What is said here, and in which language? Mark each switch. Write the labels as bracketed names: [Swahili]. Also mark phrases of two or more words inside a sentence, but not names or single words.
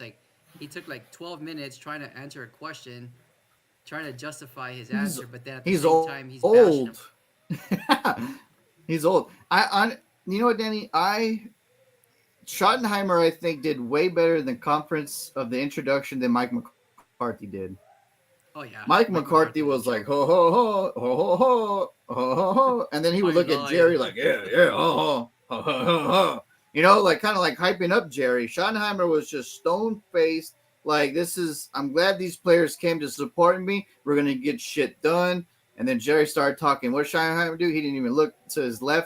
[English] Like he took like 12 minutes trying to answer a question, trying to justify his He's answer, but then at the he's same time he's old. bashing him. He's old. You know what, Danny? Schottenheimer I think did way better in the conference of the introduction than Mike McCarthy did. Oh Mike yeah, McCarthy Mike was McCarthy like was a ho ho joke. ho ho ho ho ho ho ho ho, and then he would I look at Jerry lied. like yeah ho ho ho ho ho ho. Like kind of like hyping up Jerry. Schottenheimer was just stone faced. Like this is. I'm glad these players came to support me. We're gonna get shit done. And then Jerry started talking. What did Schottenheimer do? He didn't even look to his left.